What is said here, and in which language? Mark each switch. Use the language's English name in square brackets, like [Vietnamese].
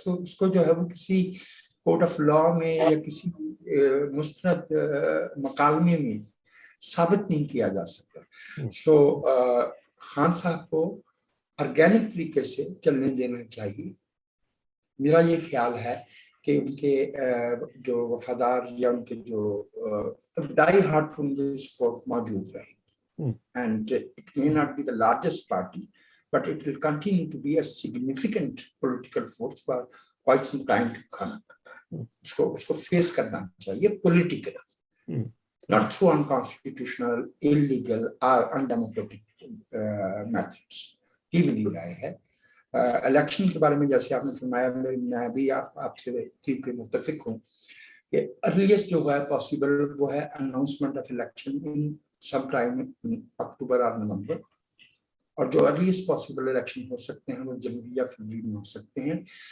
[Hindi] उसको जो है वो किसी कोर्ट ऑफ लॉ में या किसी मुस्तनद मकालमे में साबित नहीं किया जा सकता। सो खान साहब को ऑर्गेनिक तरीके से चलने देना चाहिए। मेरा ये ख्याल है कि उनके जो वफादार या उनके जो डाई हार्ट उनके सपोर्ट मौजूद रहे। [English] And it may not be the largest party, but it will continue to be a significant political force for quite some time to come. [Hindi] उसको फेस करना चाहिए [English] politically, not through unconstitutional, illegal or undemocratic methods. [Hindi] ये मेरी राय है। Election के बारे में जैसे आपने फरमाया, मैं भी आपसे मुत्तफिक हूँ कि अर्लीस्ट जो है पॉसिबल वो है [English] announcement of election in sometime in [Hindi] अक्टूबर और नवंबर, और जो अर्लीस्ट पॉसिबल इलेक्शन हो सकते हैं वो जनवरी या फरवरी में हो सकते हैं।